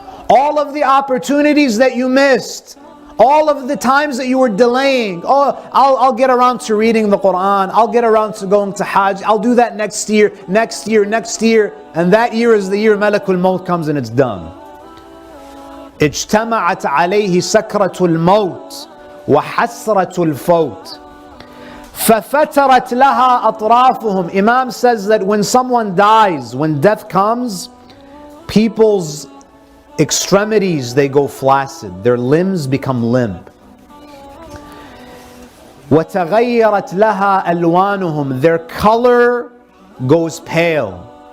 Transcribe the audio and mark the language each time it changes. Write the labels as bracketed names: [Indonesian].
[English] All of the opportunities that you missed. All of the times that you were delaying. Oh, I'll get around to reading the Quran. I'll get around to going to Hajj. I'll do that next year, next year, next year. And that year is the year Malakul Maut comes and it's done. [Arabic] اجتمعت عليه سكرة الموت وحسرة الفوت ففترت لها أطرافهم. [English] Imam says that when someone dies, when death comes, people's extremities, they go flaccid. Their limbs become limp. [Arabic] وتغيرت لها ألوانهم. [English] Their color goes pale.